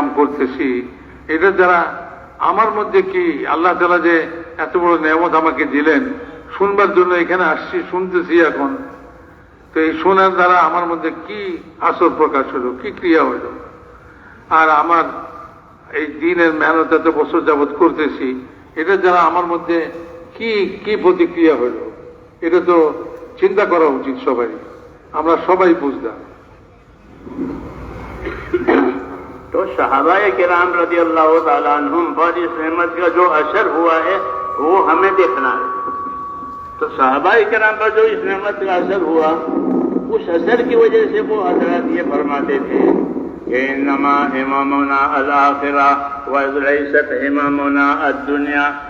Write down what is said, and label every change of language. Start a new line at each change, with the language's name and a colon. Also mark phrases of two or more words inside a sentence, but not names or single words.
Bangla: করতেছি, এটার দ্বারা আমার মধ্যে কি আল্লাহ তাআলা যে এত বড় নিয়ামত আমাকে দিলেন, শুনবার জন্য এখানে আসছি, শুনতেছি এখন, তো এই শোনার দ্বারা আমার মধ্যে কি আসর প্রকাশ হলো, কি ক্রিয়া হইল, আর আমার এই দিনের মেহনত এত বছর যাবৎ করতেছি, এটার দ্বারা আমার মধ্যে কি কি প্রতিক্রিয়া হইল, এটা তো চিন্তা করা উচিত সবাই। আমরা সবাই বুঝলাম।
Urdu: تو صحابہ کرام رضی اللہ تعالیٰ عنہم پر اس نعمت کا جو اثر ہوا ہے وہ ہمیں دیکھنا ہے. تو صحابہ کرام پر جو اس نعمت کا اثر ہوا اس اثر کی وجہ سے وہ حضرات یہ فرماتے تھے کہ
Arabic: انما امامنا الآخرہ ولیست امامنا الدنیا.